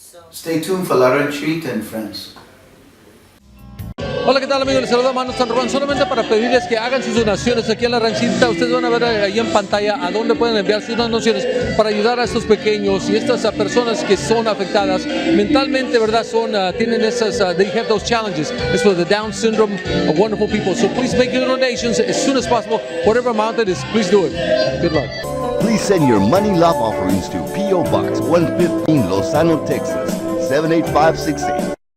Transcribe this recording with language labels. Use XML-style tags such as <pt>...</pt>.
<en>Stay tuned for La Rancherita and Friends.</en> <es>Hola, ¿qué tal, amigos? Les saluda Manu San Juan. Solamente para pedirles que hagan sus donaciones aquí en la Rancherita. Ustedes van a ver ahí en pantalla a dónde pueden enviar sus donaciones para ayudar a estos pequeños y estas personas que son afectadas mentalmente, ¿verdad? Tienen esas,</es> <en>they have those challenges. It's for the Down syndrome, wonderful people. So please make your donations as soon as possible. Whatever amount it is, please do it. Good luck. Please send your money love offerings to P.O. Box 115, Lozano, Texas 78568.</en>